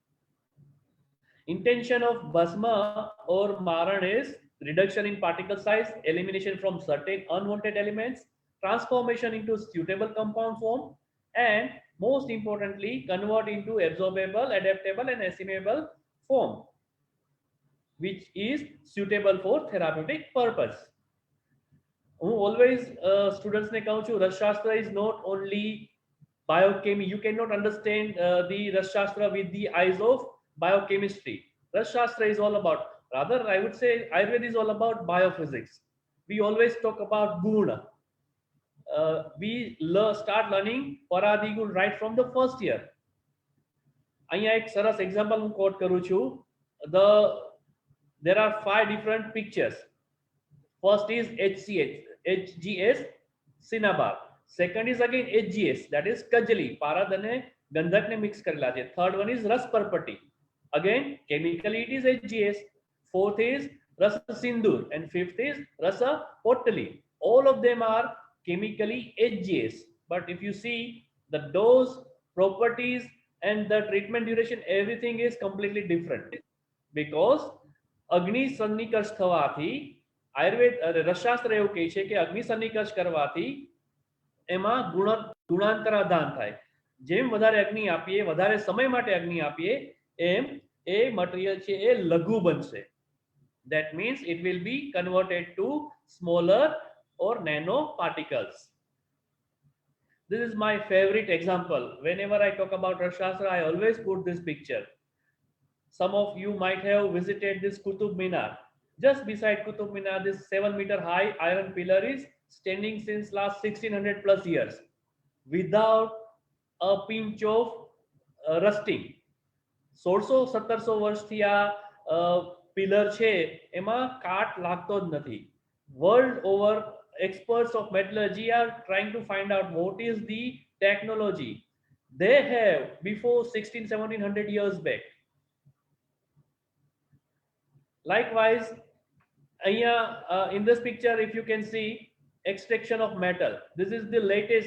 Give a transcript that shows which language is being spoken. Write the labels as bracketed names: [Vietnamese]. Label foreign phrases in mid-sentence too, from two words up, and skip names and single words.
[English] Intention of bhasma or maran is reduction in particle size, elimination from certain unwanted elements, transformation into suitable compound form, and most importantly convert into absorbable, adaptable and assimilable form, which is suitable for therapeutic purpose. [Gujarati] હું [English] always students [Gujarati] ને કહું છું, [English] Rasashaastra is not only biochemistry. You cannot understand the Rasashaastra with the eyes of biochemistry. Rasashaastra is all about, rather I would say Ayurveda is all about biophysics. We always talk about guna. We start learning paradigul right from the first year. અહીંયા એક સરસ એક્ઝામ્પલ હું કોટ કરું છું. The there are 5 different pictures. First is HGS cinnabar. Second is again HGS, that is kajali, [Gujarati] parad અને ગંધકને મિક્સ કરેલા છે. [English] Third one is ras parpati, again chemically it is HGS. Fourth is rasa sindur, and fifth is rasa potali. All of them are chemically HGS, but if you see the dose, properties and the treatment duration, everything is completely different, because [Gujarati] અગ્નિ સન્નિકર્ષ થવાથી આયુર્વેદ રસશાસ્ત્ર એવું કહે છે કે અગ્નિ સન્નિકર્ષ કરવાથી એમાં ગુણાંતરાધાન થાય. જેમ વધારે અગ્નિ આપીએ, વધારે સમય માટે અગ્નિ આપીએ, એમ એ મટીરિયલ છે એ લઘુ બનશે. [English] That means it will be converted to smaller or nano particles. This is my favorite example. Whenever I talk about Rasashaastra, I always put this picture. Some of you might have visited this Qutub Minar. Just beside Qutub Minar, this 7-meter high iron pillar is standing since last 1600 plus years without a pinch of rusting. [Gujarati] 1600-1700 વર્ષથી આ પિલર છે એમાં કાટ લાગતો જ નથી. [English] World over, experts of metallurgy are trying to find out what is the technology they have before 1600-1700 years back. Likewise, in this picture, if you can see extraction of metal, this is the latest.